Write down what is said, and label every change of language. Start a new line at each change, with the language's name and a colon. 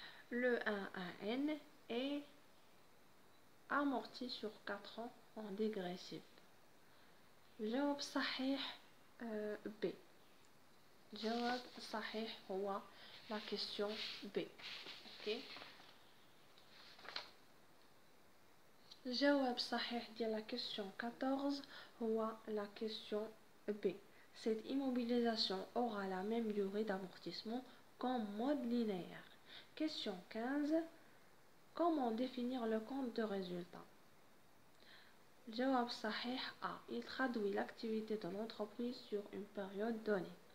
French: Le 1AN est amorti sur 4 ans en dégressif.
Arabic: الجواب صحيح B. الجواب صحيح هو
French: la question B.
Arabic: Ok. الجواب الصحيح ديال لا question 14 هو
French: la question B. Cette immobilisation aura la même durée d'amortissement qu'en mode linéaire. Question 15. Comment définir le compte de résultat?
Arabic: الجواب الصحيح A.
French: Il traduit l'activité de l'entreprise sur une période donnée.